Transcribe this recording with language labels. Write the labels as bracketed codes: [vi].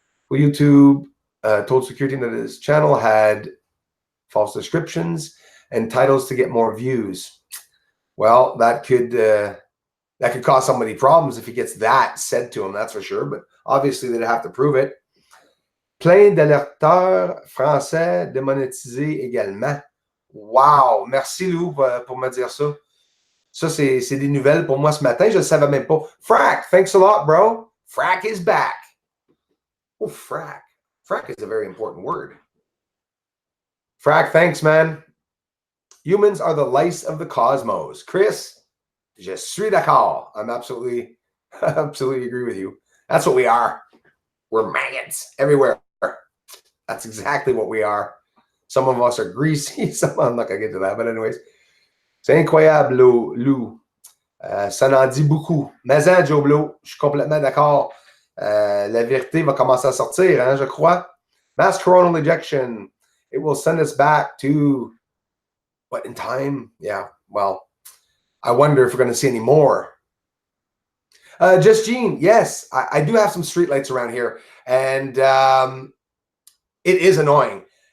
[en] Well, YouTube told security that his channel had false descriptions and titles to get more views. Well, that could cause somebody problems if he gets that said to him, that's for sure. But obviously, they'd have to prove it. [fr] Plein d'alerteurs français démonétisés également. Wow! Merci, Lou, pour me dire ça. Ça, c'est des nouvelles pour moi ce matin. Je ne savais même pas. [en] Frack, thanks a lot, bro. Frack is back. Oh, frack. Frack is a very important word. Frack, thanks, man. Humans are the lice of the cosmos. Chris, [fr] je suis d'accord. [en] I'm absolutely agree with you. That's what we are. We're maggots everywhere. That's exactly what we are. Some of us are greasy. I'm not going to get to that. But anyways, [fr] c'est incroyable, Lou. Ça n'en dit beaucoup. Mais hein, Joe Blow, je suis complètement d'accord. La vérité va commencer à sortir, hein, je crois. [en] Mass coronal ejection. It will send us back to, what, in time? Yeah, well, I wonder if we're going to see any more. Just Gene, yes, I do have some streetlights around here, and it is annoying.